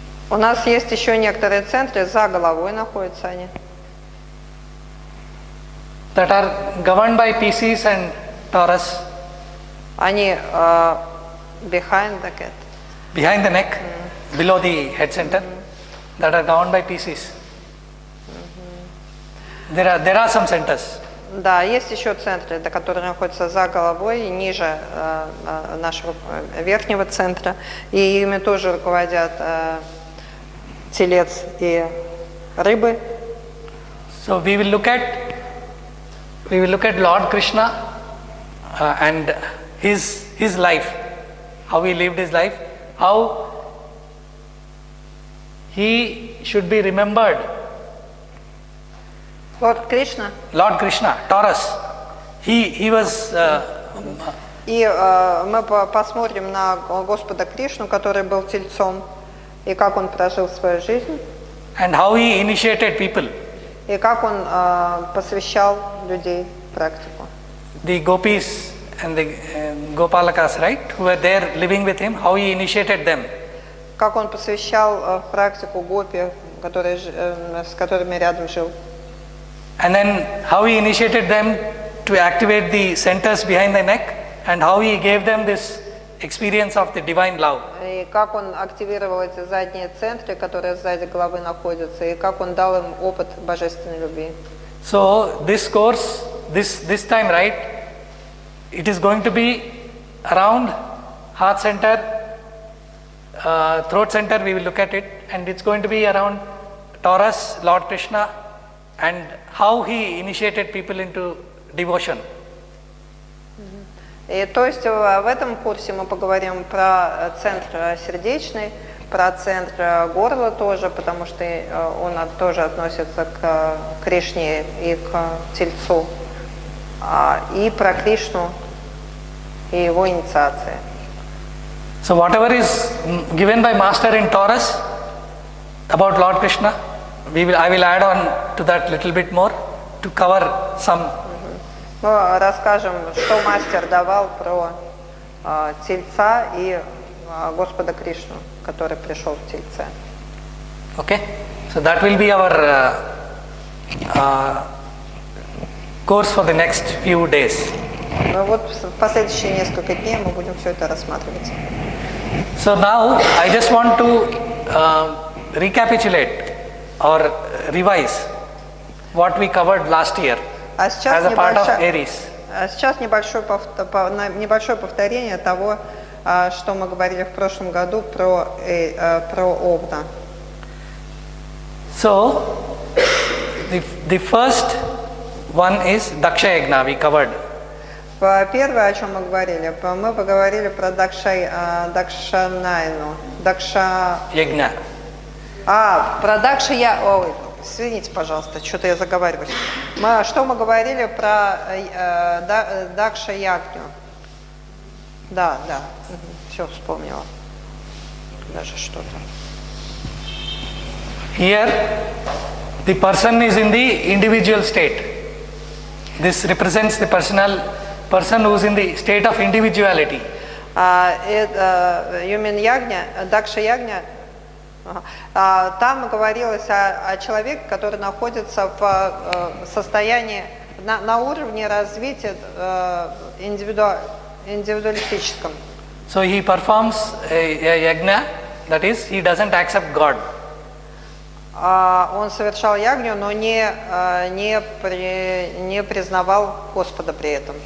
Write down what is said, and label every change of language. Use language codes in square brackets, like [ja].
[ru] У нас есть еще некоторые центры, за головой находятся они. [en] That are governed by Pisces and Taurus. [ru] Они [en] behind the neck, below the head center, that are governed by Pisces. There are some centers. [ru] Да, есть еще центры, которые находятся за головой и ниже нашего верхнего центра, и ими тоже руководят телец и рыбы. [en] So we will look at Lord Krishna and his life, how he lived his life, how he should be remembered. [ru] Лорд Кришна. [en] Lord Krishna, Taurus. He was. [ru] И мы посмотрим на Господа Кришну, который был тельцом, и как он прожил свою жизнь. [en] And how he initiated people. [ru] И как он посвящал людей в практику. [en] The gopis and the Gopalakas, right, who were there living with him, how he initiated them. [ru] Как он посвящал в практику гопи, с которыми рядом жил. [en] And then how he initiated them to activate the centers behind the neck, and how he gave them this experience of the divine love. [ru] И как он активировал эти задние центры, которые сзади головы находятся, и как он дал им опыт божественной любви. [en] So this course, this time, right, it is going to be around heart center, throat center. We will look at it, and it's going to be around Taurus, Lord Krishna, and how he initiated people into devotion. [ru] И то есть в этом курсе мы поговорим про центр сердечный, про центр горла тоже, потому что он тоже относится к Кришне и к Тельцу, и про Кришну и его инициации. [en] So whatever is given by Master in Taurus about Lord Krishna, I will add on to that little bit more to cover some. [ru] Мы расскажем, что мастер давал про Тельца и Господа Кришну, который пришел в Тельце. [en] Okay, so that will be our course for the next few days. [ru] Ну вот в последующие несколько дней мы будем все это рассматривать. [en] So now I just want to recapitulate or revise what we covered last year as a part of Aries. [ru] Сейчас небольшое повторение того, что мы говорили в прошлом году про Овна. [en] So the first one is Daksha Yagna, we covered. [ru] Первое, о чем мы поговорили про Дакшанайну. [en] Yagna. [ru] Про Извините, пожалуйста, что-то я заговариваюсь. Что мы говорили про Дакша Ягню? Да, все вспомнила. Даже что-то. [en] Here, the person is in the individual state. This represents the person who is in the state of individuality. You mean Ягня, Дакша Ягня? [ru] Там говорилось о человеке, который находится в состоянии, на уровне развития индивидуалистическом. [en] So he performs a yagna, that is, he doesn't accept God. [ru] Он совершал ягню, но не признавал Господа при этом.